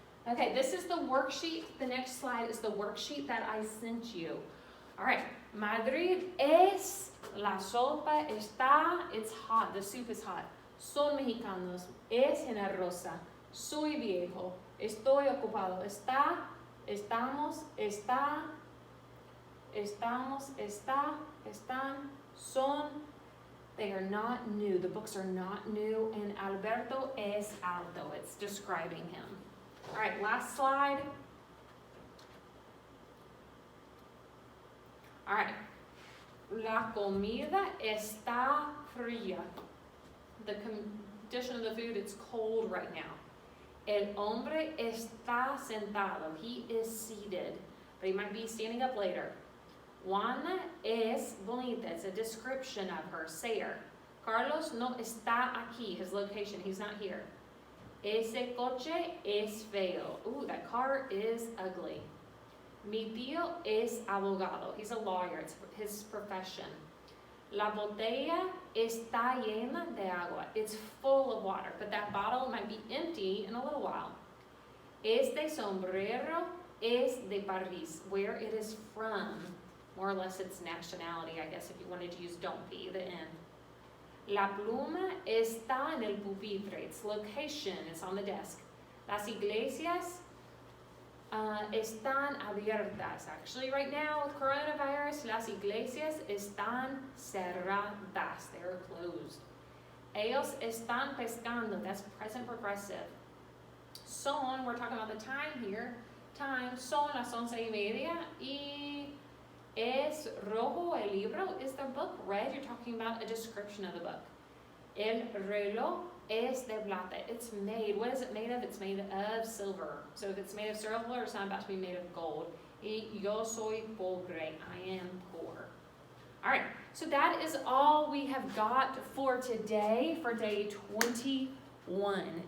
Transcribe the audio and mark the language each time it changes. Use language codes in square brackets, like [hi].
[en] Okay, this is the worksheet. The next slide is the worksheet that I sent you. All right, [es] Madrid es, la sopa está, [en] it's hot, the soup is hot. [es] Son mexicanos, es generosa, soy viejo, estoy ocupado, está, estamos, está, estamos, está, están, son. [en] They are not new. The books are not new. And [es] Alberto es alto. [en] It's describing him. All right, last slide. [es] All right. La comida está fría. [en] The condition of the food, it's cold right now. [es] El hombre está sentado. [en] He is seated, but he might be standing up later. [es] Juana es bonita. [en] It's a description of her. Say her. [es] Carlos no está aquí. [en] His location. He's not here. [es] Ese coche es feo. [en] Ooh, that car is ugly. [es] Mi tío es abogado. [en] He's a lawyer. It's his profession. [es] La botella está llena de agua. [en] It's full of water, but that bottle might be empty in a little while. [es] Este sombrero es de París, [en] where it is from. More or less its nationality, I guess, if you wanted to use don't be, the end. [es] La pluma está en el pupitre. [en] Its location is on the desk. [es] Las iglesias están abiertas. [en] Actually, right now with coronavirus, [es] las iglesias están cerradas. [en] They're closed. [es] Ellos están pescando. [en] That's present progressive. Son, we're talking about the time here. [es] Time, son las 11:30 y es rojo el libro. [en] Is the book red? You're talking about a description of the book. [es] El reloj es de plata. [en] It's made. What is it made of? It's made of silver. So if it's made of silver, it's not about to be made of gold. [es] Y yo soy pobre. [en] I am poor. All right. So that is all we have got for today for day 21.